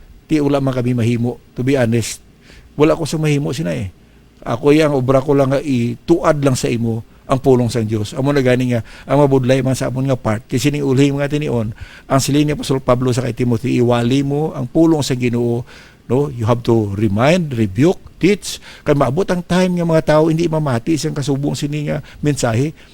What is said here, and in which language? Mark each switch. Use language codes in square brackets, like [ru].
[hil] Di wala man kami mahimo. [en] To be honest, [hil] wala ko sa mahimo sina eh. Ako yang obra ko lang nga ituad lang sa imo ang pulong sang Dios. Amo na gani nga ang mabudlay man sa amon nga part. Kasi ning uli mga tinion, ang silin ni Apostol Pablo sa kay Timothy, iwali mo ang pulong sa Ginoo. [en] No, you have to remind, rebuke, teach. [hil] Kaya maabot ang time ng mga tao hindi mamati isang kasubong sini nga mensahe.